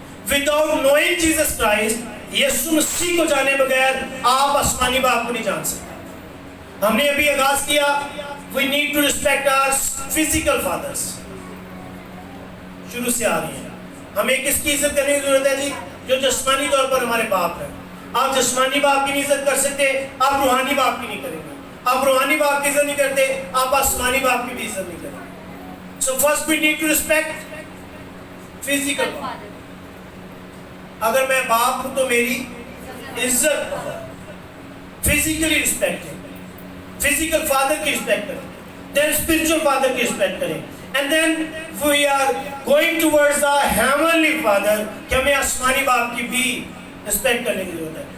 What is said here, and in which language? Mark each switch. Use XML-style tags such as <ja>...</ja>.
<en>without knowing Jesus Christ,</en> <ur>یسوع مسیح کو جانے بغیر آپ آسمانی باپ کو نہیں جان سکتے. ہم نے ابھی آغاز کیا,</ur> <en>we need to respect our physical fathers.</en> <ur>شروع سے آ رہی ہے. ہمیں کس کی عزت کرنے کی ضرورت ہے جی؟ جو جسمانی طور پر ہمارے باپ ہیں. آپ جسمانی باپ کی نہیں عزت کر سکتے, آپ روحانی باپ کی نہیں کریں گے. آپ روحانی باپ کی عزت نہیں کرتے, آپ آسمانی باپ کی بھی عزت نہیں کریں گے.</ur> <en>So first we need to respect physical father.</en> <ur>اگر میں باپ ہوں تو میری عزت فزیکلی رسپیکٹ ہے, فزیکل فادر کی رسپیکٹ کریں, دین اسپرچل فادر کی رسپیکٹ کریں,</ur> <en>and then we are going towards the heavenly father</en> <ur>کہ ہمیں آسمانی باپ کی بھی رسپیکٹ کرنے کی ضرورت ہے.</ur>